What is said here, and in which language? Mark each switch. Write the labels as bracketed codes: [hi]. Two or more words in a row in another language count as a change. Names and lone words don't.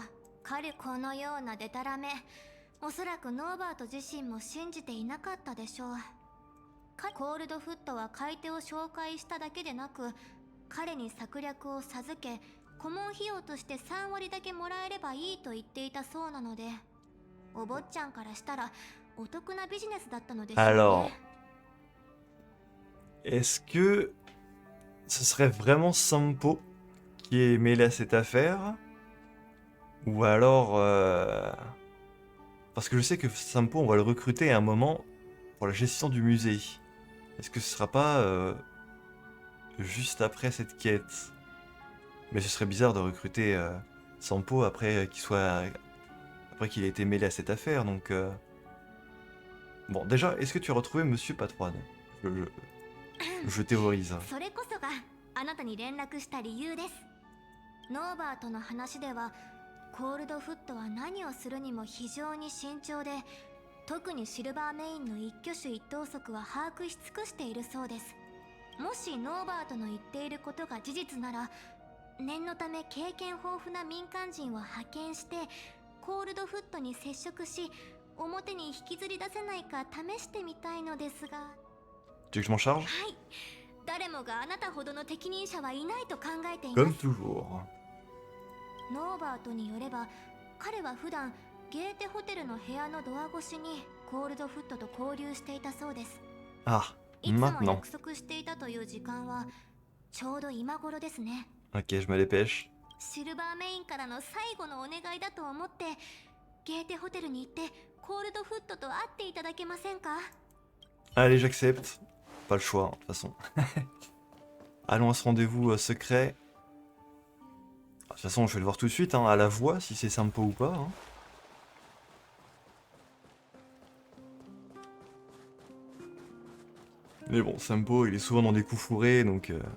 [ja] このようなデタラメ、おそらくノーバート自身も信じていなかったでしょう。コールドフットは買い手を紹介しただけでなく、彼に策略を授け顧問費用として3割だけもらえればいいと言っていたそうなので、お坊ちゃんからしたらお得なビジネスだったのでしょう [fr] Alors, [ja] ね。 [fr] est-ce que ce serait vraiment Sampo qui est mêlé à cette affaire? Ou alors... Parce que je sais que Sampo, on va le recruter à un moment pour la gestion du musée. Est-ce que ce sera pas juste après cette quête? Mais ce serait bizarre de recruter Sampo après après qu'il ait été mêlé à cette affaire, donc... Bon, déjà, est-ce que tu as retrouvé Monsieur Patroine? Je théorise. [ja] それこそがあなたに連絡した理由です。ノーバーとの話ではコールドフットは何をするにも非常に慎重で、特にシルバーメインの一挙手一投足は把握し尽くしているそうです。もしノーバーとの言っていることが事実なら、念のため経験豊富な民間人を派遣してコールドフットに接触し、表に引きずり出せないか試してみたいのですが。 [fr] Tu veux que je m'en charge? [ja] はい、誰もがあなたほどの適任者はいないと考えていま [fr] Comme [ja] す。 [fr] toujours. [ja] ノーバートによれば彼は普段ゲーテホテルの部屋のドア越しにコールドフットと交流していたそうです。 [fr] Ah, [ja] いつも [fr] maintenant. [ja] 約束していたという時間はちょうど今頃ですね。 [fr] Ok, je me dépêche. [ja] シルバーメインからの最後のお願いだと思ってゲーテホテルに行ってコールドフットと会っていただけませんか？ [fr] Allez, j'accepte. Pas le choix, hein, de toute façon. Allons à ce rendez-vous secret. De toute façon, je vais le voir tout de suite, hein, à la voix, si c'est Sampo ou pas. Hein. Mais bon, Sampo, il est souvent dans des coups fourrés, donc...